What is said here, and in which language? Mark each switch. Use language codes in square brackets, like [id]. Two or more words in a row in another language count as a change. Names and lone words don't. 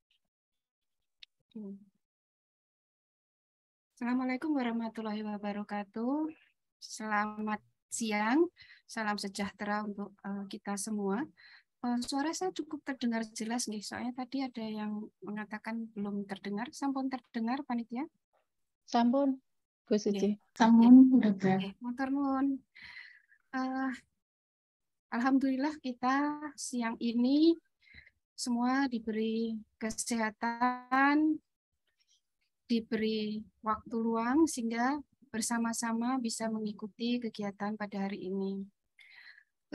[ar] السلام عليكم ورحمة الله وبركاته. [id] Selamat siang, salam sejahtera untuk kita semua. Suara saya cukup terdengar jelas nih, soalnya tadi ada yang mengatakan belum terdengar. Sampun terdengar, panitia? Sampun, Bu Suci. Sampun, Dokter. [jv] Matur nuwun. [id] Alhamdulillah kita siang ini semua diberi kesehatan, diberi waktu luang sehingga bersama-sama bisa mengikuti kegiatan pada hari ini.